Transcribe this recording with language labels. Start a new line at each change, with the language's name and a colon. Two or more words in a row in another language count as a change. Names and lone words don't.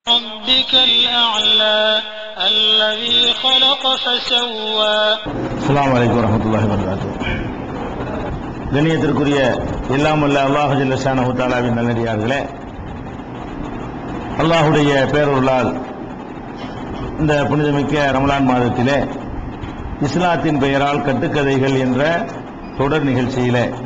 Arabic: ربك الأعلى الذي خلق فسوى. السلام عليكم ورحمة الله وبركاته.
Tamil: கண்ணியத்திற்குரிய எல்லாம் வல்ல அல்லாஹ்
Arabic: جل شأنه
Tamil: தஆலாவின் நல்லடியார்களே, அல்லாஹ்வுடைய பேரருளால் இந்த புனிதமிக்க ரமலான் மாதத்திலே இஸ்லாத்தின் பெயரால் கட்டுக்கதைகள் என்ற தொடர் நிகழ்ச்சியிலே